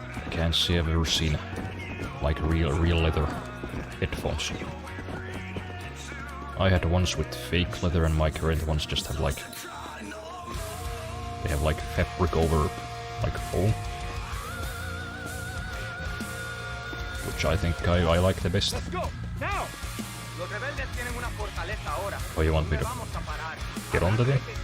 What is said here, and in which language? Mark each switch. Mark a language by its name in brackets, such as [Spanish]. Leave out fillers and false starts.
[English] Can't say I've ever seen like real leather headphones. I had ones with fake leather and my current ones just have like... They have like fabric over like foam. Which I think I like the best. Let's go, now! [Spanish] Los rebeldes tienen una fortaleza ahora. [English] Oh, you want me to get on the thing?